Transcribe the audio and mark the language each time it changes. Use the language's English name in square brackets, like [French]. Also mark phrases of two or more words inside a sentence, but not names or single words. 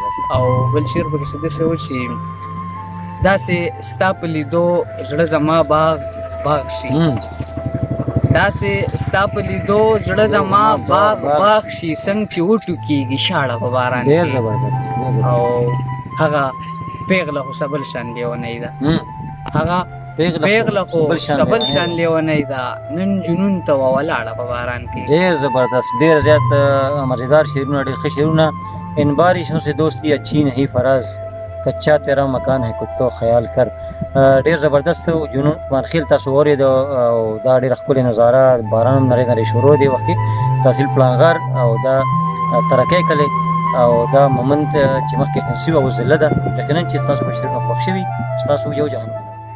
[Pashto] او بل شعر په کې څه و چې داسې ستا په لیدو زړه زما باغ باغ شي، داسې ستا په لیدو زړه زما باغ باغ شي، څنګه چې وټوکېږي شاړه په باران کې. ډیر زبردست. او هغه پیغله خو سبل شان لیونی ده، هغه پیغله خو سبل شان لیونی ده، نن جنون ته ولاړه په باران کې. ډیر زبردست. ډیر زیات مزیدار شعرونه، ډیر ښه شعرونه. [Urdu] ان بارشوں سے دوستی اچھی نہیں فراز، کچا تیرا مکان ہے کچھ تو خیال کر. [Pashto] ډیر زبردست. جنون عثمان خیل تاسو اورید او دا ډیر ښکلې نظاره، باران نری نری شروع دی وخت تحصیل پلانغار او دا ترقی کلی او دا مومند چې مخکې تنصیب او ضلع ده. یقینا چې تاسو په شعرونو خوښ شوي، تاسو یو جهان